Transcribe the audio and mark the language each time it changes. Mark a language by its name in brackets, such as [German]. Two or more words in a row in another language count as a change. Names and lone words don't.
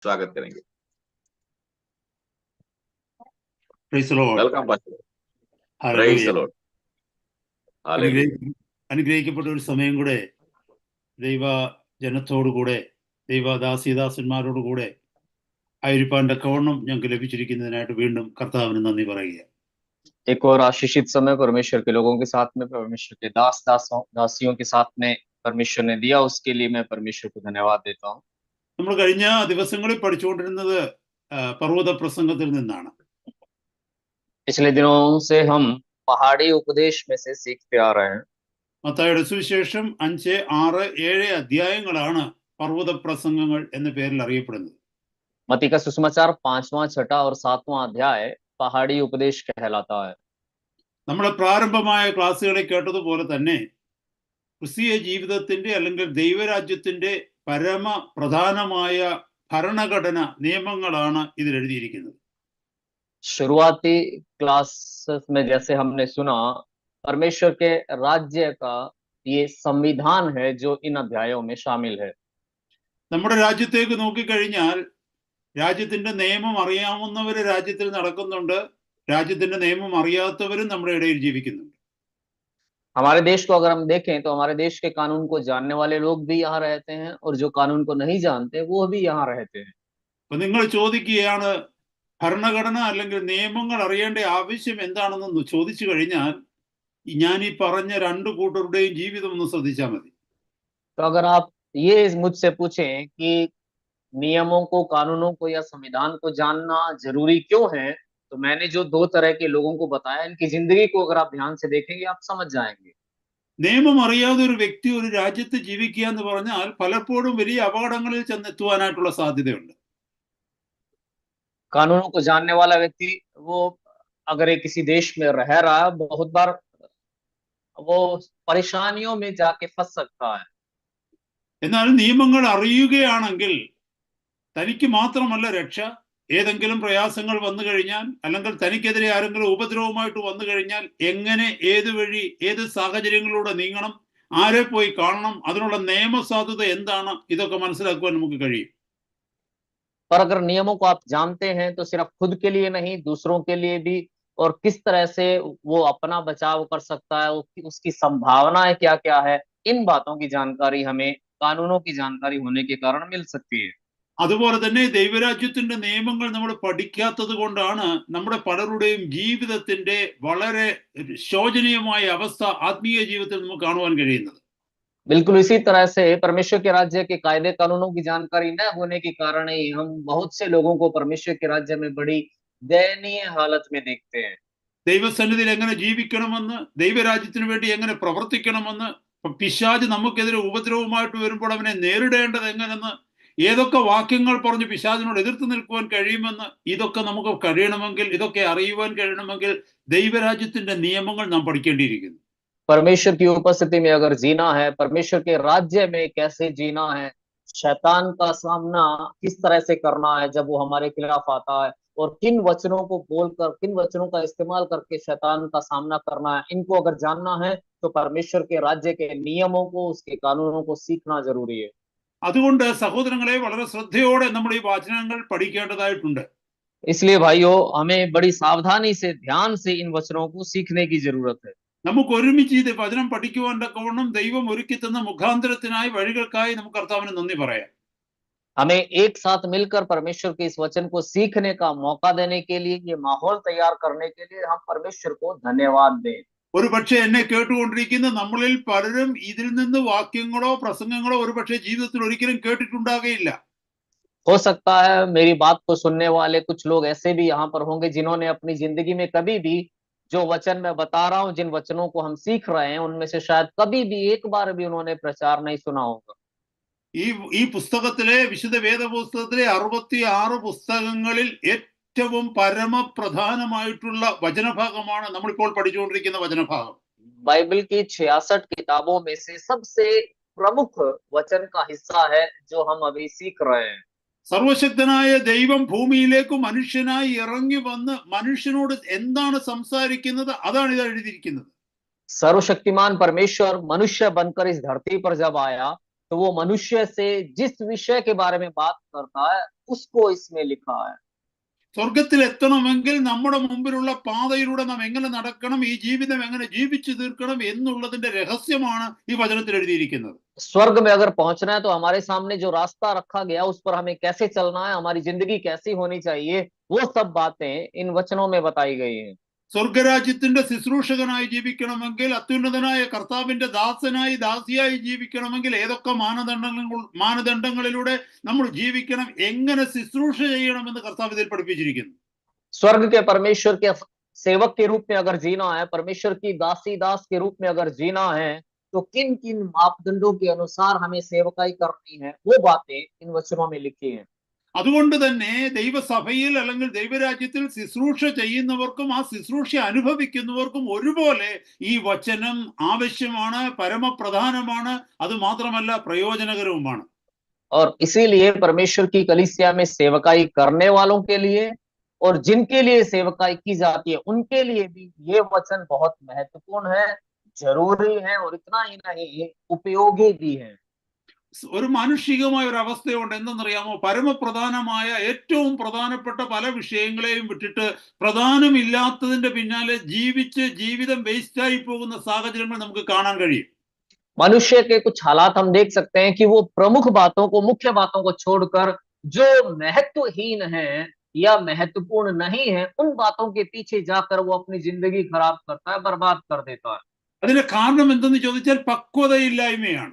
[Hindi] स्वागत करेंगे। [English] Praise the Lord. welcome pastor. praise Hallelujah. the Lord. Hallelujah. [Malayalam] അനുഗ്രഹിക്കപ്പെട്ട ഒരു സമയം കൂടെ ദൈവ ജനത്തോടുകൂടെ ദൈവദാസിദാസന്മാരോടുകൂടെ ആയിരിക്കാൻ തക്കവണ്ണം ഞങ്ങൾക്ക് ലഭിച്ചിരിക്കുന്നതിനായിട്ട് വീണ്ടും കർത്താവിന് നന്ദി പറയുക. [Hindi] एक और आशीषित समय परमेश्वर के लोगों के साथ में, परमेश्वर के दासियों के साथ में परमेश्वर ने दिया, उसके लिए मैं परमेश्वर को धन्यवाद देता हूँ। [Malayalam] നമ്മൾ കഴിഞ്ഞ ദിവസങ്ങളിൽ പഠിച്ചുകൊണ്ടിരുന്നത് പർവ്വത പ്രസംഗത്തിൽ നിന്നാണ്. [Hindi] पिछले दिनों से हम पहाड़ी उपदेश में से सीखते आ रहे हैं। [Malayalam] മത്തായിയുടെ സുവിശേഷം 5, 6, 7 അധ്യായങ്ങളാണ് പർവ്വത പ്രസംഗങ്ങൾ എന്ന പേരിൽ അറിയപ്പെടുന്നത്. [Hindi] मत्ती का सुसमाचार 5वां, 6वां और 7वां अध्याय पहाड़ी उपदेश कहलाता है। [Malayalam] നമ്മുടെ പ്രാരംഭമായ ക്ലാസ്സുകളിൽ കേട്ടതുപോലെ തന്നെ ക്രിസ്തീയ ജീവിതത്തിന്റെ അല്ലെങ്കിൽ ദൈവരാജ്യത്തിന്റെ പരമ പ്രധാനമായ ഭരണഘടന നിയമങ്ങളാണ് ഇതിൽ എഴുതിയിരിക്കുന്നത്. [Hindi] शुरुआती क्लासेस में जैसे हमने सुना, परमेश्वर के राज्य का ये संविधान है जो इन अध्यायों में शामिल है। [Malayalam] നമ്മുടെ രാജ്യത്തേക്ക് നോക്കിക്കഴിഞ്ഞാൽ രാജ്യത്തിന്റെ നിയമം അറിയാവുന്നവര് രാജ്യത്തിൽ നടക്കുന്നുണ്ട്, രാജ്യത്തിന്റെ നിയമം അറിയാത്തവരും നമ്മുടെ ഇടയിൽ ജീവിക്കുന്നുണ്ട്. [Hindi] हमारे देश को अगर हम देखें तो हमारे देश के कानून को जानने वाले लोग भी यहाँ रहते हैं और जो कानून को नहीं जानते वो भी यहाँ रहते हैं। [Malayalam] അപ്പൊ നിങ്ങൾ ചോദിക്കുകയാണ് ഭരണഘടന അല്ലെങ്കിൽ നിയമങ്ങൾ അറിയേണ്ട ആവശ്യം എന്താണെന്ന് ചോദിച്ചു കഴിഞ്ഞാൽ ഞാൻ ഈ പറഞ്ഞ രണ്ടു കൂട്ടരുടെയും ജീവിതം ഒന്ന് ശ്രദ്ധിച്ചാൽ മതി. [Hindi] तो अगर आप ये मुझसे पूछें कि नियमों को, कानूनों को या संविधान को जानना जरूरी क्यों है, तो मैंने जो दो तरह के लोगों को बताया, इनकी जिंदगी को अगर आप ध्यान से देखेंगे आप समझ जाएंगे। [Malayalam] നിയമം അറിയാതെ ഒരു വ്യക്തി ഒരു രാജ്യത്ത് ജീവിക്കുക എന്ന് പറഞ്ഞാൽ പലപ്പോഴും വലിയ അപകടങ്ങളിൽ ചെന്നെത്തുവാനായിട്ടുള്ള സാധ്യതയുണ്ട്. [Hindi] कानूनों को जानने वाला व्यक्ति वो अगर एक किसी देश में रह रहा है, बहुत बार वो परेशानियों में जाके फंस सकता है। [Malayalam] എന്നാൽ നിയമങ്ങൾ അറിയുകയാണെങ്കിൽ തനിക്ക് മാത്രമല്ല രക്ഷ, ഏതെങ്കിലും പ്രയാസങ്ങൾ വന്നു കഴിഞ്ഞാൽ അല്ലെങ്കിൽ തനിക്കെതിരെ ആരെങ്കിലും ഉപദ്രവമായിട്ട് വന്നു കഴിഞ്ഞാൽ എങ്ങനെ, ഏത് വഴി, ഏത് സാഹചര്യങ്ങളിലൂടെ നീങ്ങണം, ആരെ പോയി കാണണം, അതിനുള്ള നിയമസാധുത എന്താണ്, ഇതൊക്കെ മനസ്സിലാക്കുവാൻ നമുക്ക് കഴിയും. [Hindi] पर अगर नियमों को आप जानते हैं तो सिर्फ खुद के लिए नहीं, दूसरों के लिए भी, और किस तरह से वो अपना बचाव कर सकता है, उसकी संभावनाएं क्या क्या है, इन बातों की जानकारी हमें कानूनों की जानकारी होने के कारण मिल सकती है। [Malayalam] അതുപോലെ തന്നെ ദൈവരാജ്യത്തിന്റെ നിയമങ്ങൾ നമ്മൾ പഠിക്കാത്തത് കൊണ്ടാണ് നമ്മുടെ പലരുടെയും ജീവിതത്തിന്റെ വളരെ ശോചനീയമായ അവസ്ഥ ആത്മീയ ജീവിതത്തിൽ നമുക്ക് കാണുവാൻ കഴിയുന്നത്. [Hindi] बिल्कुल इसी तरह से परमेश्वर के राज्य के कायदे कानूनों की जानकारी न होने के कारण ही हम बहुत से लोगों को परमेश्वर के राज्य में बड़ी दयनीय हालत में देखते हैं। [Malayalam] ദൈവസന്നിധിയിൽ എങ്ങനെ ജീവിക്കണമെന്ന്, ദൈവരാജ്യത്തിന് വേണ്ടി എങ്ങനെ പ്രവർത്തിക്കണമെന്ന്, പിശാച് നമുക്കെതിരെ ഉപദ്രവമായിട്ട് വരുമ്പോൾ അവനെ നേരിടേണ്ടത് എങ്ങനെന്ന്, ഏതൊക്കെ വാക്യങ്ങൾ പറഞ്ഞ് പിശാചിനോട് എതിർത്ത് നിൽക്കുവാൻ കഴിയുമെന്ന്, ഇതൊക്കെ നമുക്ക് കഴിയണമെങ്കിൽ, ഇതൊക്കെ അറിയുവാൻ കഴിയണമെങ്കിൽ ദൈവരാജ്യത്തിന്റെ നിയമങ്ങൾ നാം പഠിക്കേണ്ടിയിരിക്കുന്നു. [Hindi] परमेश्वर की उपस्थिति में अगर जीना है, परमेश्वर के राज्य में कैसे जीना है, शैतान का सामना किस तरह से करना है जब वो हमारे खिलाफ आता है, और किन वचनों को बोलकर, किन वचनों का इस्तेमाल करके शैतान का सामना करना है, इनको अगर जानना है तो परमेश्वर के राज्य के नियमों को, उसके कानूनों को सीखना जरूरी है। [Malayalam] അതുകൊണ്ട് സഹോദരങ്ങളെ വളരെ ശ്രദ്ധയോടെ നമ്മൾ ഈ വചനങ്ങൾ പഠിക്കേണ്ടതായിട്ടുണ്ട്. [Hindi] इसलिए भाइयों, हमें बड़ी सावधानी से, ध्यान से इन वचनों को सीखने की जरूरत है। [Malayalam] നമുക്ക് ഒരുമിച്ച് ഇത് വചനം പഠിക്കുവാൻ തക്കവണ്ണം ദൈവം ഒരുക്കി തന്ന മുഖാന്തരത്തിനായി, വഴികൾക്കായി നമുക്ക് കർത്താവിന് നന്ദി പറയാം. [Hindi] हमें एक साथ मिलकर परमेश्वर के इस वचन को सीखने का मौका देने के लिए, ये माहौल तैयार करने के लिए हम परमेश्वर को धन्यवाद दें। [Malayalam] ഒരു പക്ഷേ എന്നെ കേട്ടുകൊണ്ടിരിക്കുന്ന നമ്മളിൽ പലരും ഇതിൽ നിന്ന് വാക്യങ്ങളോ പ്രസംഗങ്ങളോ ഒരു പക്ഷേ ജീവിതത്തിൽ ഒരിക്കലും കേട്ടിട്ടുണ്ടാകുകയില്ല. [Hindi] हो सकता है मेरी बात को सुनने वाले कुछ लोग ऐसे भी यहाँ पर होंगे जिन्होंने अपनी जिंदगी में कभी भी जो वचन मैं बता रहा हूँ, जिन वचनों को हम सीख रहे हैं, उनमें से शायद कभी भी एक बार भी उन्होंने प्रचार नहीं सुना होगा। [Malayalam] ഈ പുസ്തകത്തിലെ, വിശുദ്ധ വേദപുസ്തകത്തിലെ 66 പുസ്തകങ്ങളിൽ ഏറ്റവും പരമപ്രധാനമായിട്ടുള്ള വചനഭാഗമാണ് നമ്മളിപ്പോൾ പഠിച്ചുകൊണ്ടിരിക്കുന്ന വചനഭാഗം. [Hindi] बाइबल की 66 किताबों में से सबसे प्रमुख वचन का हिस्सा है जो हम अभी सीख रहे हैं। [Malayalam] സർവശക്തനായ ദൈവം ഭൂമിയിലേക്ക് മനുഷ്യനായി ഇറങ്ങി വന്ന് മനുഷ്യനോട് എന്താണ് സംസാരിക്കുന്നത്, അതാണ് ഇത് എഴുതിയിരിക്കുന്നത്. [Hindi] सर्वशक्तिमान परमेश्वर मनुष्य बनकर इस धरती पर जब आया तो वो मनुष्य से जिस विषय के बारे में बात करता है उसको इसमें लिखा है। [Malayalam] സ്വർഗത്തിൽ എത്തണമെങ്കിൽ നമ്മുടെ മുമ്പിലുള്ള പാതയിലൂടെ നാം എങ്ങനെ നടക്കണം, ഈ ജീവിതം എങ്ങനെ ജീവിച്ചു തീർക്കണം എന്നുള്ളതിന്റെ രഹസ്യമാണ് ഈ വചനത്തിൽ എഴുതിയിരിക്കുന്നത്. [Hindi] स्वर्ग में अगर पहुंचना है तो हमारे सामने जो रास्ता रखा गया उस पर हमें कैसे चलना है, हमारी जिंदगी कैसी होनी चाहिए, वो सब बातें इन वचनों में बताई गई हैं। [Malayalam] സ്വർഗരാജ്യത്തിന്റെ ശുശ്രൂഷകനായി ജീവിക്കണമെങ്കിൽ, അത്യുന്നതനായ കർത്താവിന്റെ ദാസനായി ദാസിയായി ജീവിക്കണമെങ്കിൽ ഏതൊക്കെ മാനദണ്ഡങ്ങളിലൂടെ നമ്മൾ ജീവിക്കണം, എങ്ങനെ ശുശ്രൂഷ ചെയ്യണമെന്ന് കർത്താവ് ഇതിൽ പഠിപ്പിച്ചിരിക്കുന്നു. [Hindi] स्वर्ग के परमेश्वर के सेवक के रूप में अगर जीना है, परमेश्वर की दासी दास के रूप में अगर जीना है, तो किन किन मापदंडों के अनुसार हमें सेवकाई करनी है, वो बातें इन वचनों में लिखी हैं। [Malayalam] അതുകൊണ്ട് തന്നെ ദൈവസഭയിൽ അല്ലെങ്കിൽ ദൈവരാജ്യത്തിൽ ശുശ്രൂഷ ചെയ്യുന്നവർക്കും ആ ശുശ്രൂഷ അനുഭവിക്കുന്നവർക്കും ഒരുപോലെ ഈ വചനം ആവശ്യമാണ്, പരമപ്രധാനമാണ്, അത് മാത്രമല്ല പ്രയോജനകരവുമാണ്. [Hindi] और इसीलिए परमेश्वर की कलीसिया में सेवकाई करने वालों के लिए और जिनके लिए सेवकाई की जाती है उनके लिए भी ये वचन बहुत महत्वपूर्ण है, जरूरी है और इतना ही नहीं उपयोगी भी है। [Malayalam] ഒരു മാനുഷികമായ ഒരു അവസ്ഥയുണ്ട്, എന്തെന്നറിയാമോ? പരമപ്രധാനമായ ഏറ്റവും പ്രധാനപ്പെട്ട പല വിഷയങ്ങളെയും വിട്ടിട്ട് പ്രധാനമില്ലാത്തതിന്റെ പിന്നാലെ ജീവിച്ച് ജീവിതം വേസ്റ്റായി പോകുന്ന സാഹചര്യങ്ങൾ നമുക്ക് കാണാൻ കഴിയും. [Hindi] मनुष्य के कुछ हालात हम देख सकते हैं कि वो प्रमुख बातों को, मुख्य बातों को छोड़कर जो महत्वहीन है या महत्वपूर्ण नहीं है, उन बातों के पीछे जाकर वो अपनी जिंदगी खराब करता है, बर्बाद कर देता है। [Malayalam] അതിന്റെ കാരണം എന്തെന്ന് ചോദിച്ചാൽ പക്വതയില്ലായ്മയാണ്.